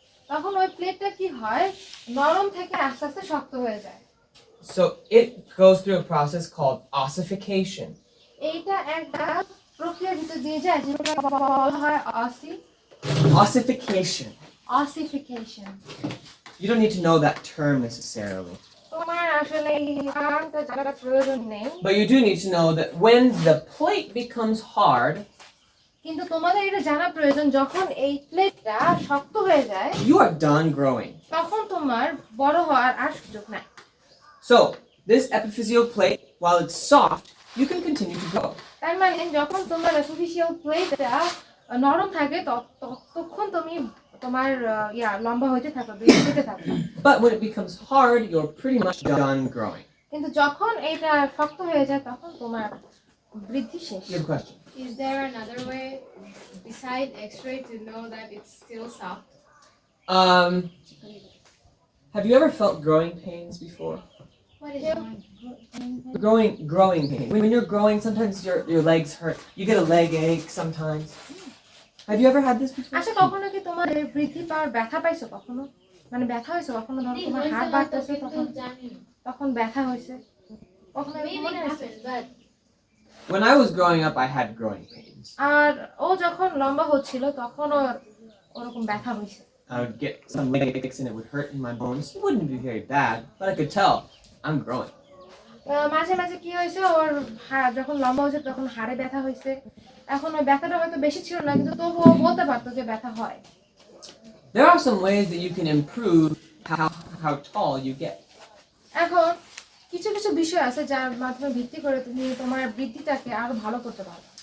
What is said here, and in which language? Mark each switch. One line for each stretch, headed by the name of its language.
Bangla: তখন ওই প্লেটটা কি হয় নরম থেকে আস্তে আস্তে শক্ত হয়ে যায়।
English: So it goes through a process called ossification.
Bangla: এইটা একটা প্রক্রিয়ার ভিতর দিয়ে যায় যেটা বলা হয়
English: Ossification. ossification. You don't need to know that term necessarily.
Bangla: তোমার আসলে এই টার্মটা জানার প্রয়োজন নেই।
English: But you do need to know that when the plate becomes hard,
Bangla: কিন্তু তোমাদের এটা জানা প্রয়োজন যখন এই প্লেটটা শক্ত হয়ে যায়
English: you are done growing.
Bangla: তখন তোমার বড় হওয়ার আর সুযোগ নাই।
English: So, this epiphyseal plate, while it's soft, you can continue to grow.
Bangla: তার মানে যখন তোমার epiphyseal প্লেটটা নরম থাকে তখন তুমি তোমার লম্বা হইতে থাকো বেশি থাকো
English: But when it becomes hard, you're pretty much done growing.
Bangla: কিন্তু যখন এটা শক্ত হয়ে যায় তখন তোমার বৃদ্ধি শেষ
English: Good question. Is there another way beside X-ray to know that it's still soft? Have you ever felt growing pains before? What is Growing pain. When you're growing, sometimes your legs hurt. You get a leg ache sometimes. Have you ever had this before?
Bangla: আচ্ছা কখনো কি তোমার বৃদ্ধি পাওয়ার ব্যথা পাইছো কখনো মানে ব্যথা হয়েছে কখনো ধরো তোমার হাত বাড়তেছে তখন ব্যথা হয়েছে কখনো মনে আছে
English: When I was growing up, I had growing pains.
Bangla: আর ও যখন লম্বা হচ্ছিল তখন ওরকম ব্যথা হয়েছে
English: I would get some leg aches and it would hurt in my bones. It wouldn't be very bad, but I could tell I'm growing.
Bangla: মাঝে মাঝে কি হয়েছে ওর যখন লম্বা হয়েছে তখন হাড়ে ব্যথা হয়েছে এখন ওই ব্যথাটা হয়তো বেশি ছিল না কিন্তু তবুও বলতে পারতো যে ব্যথা হয়
English: There are some ways that you can improve how tall you get.
Bangla: এখন কিছু কিছু বিষয় আছে যার মাধ্যমে ভিত্তি করে তুমি তোমার বৃদ্ধিটাকে আরো ভালো করতে পারো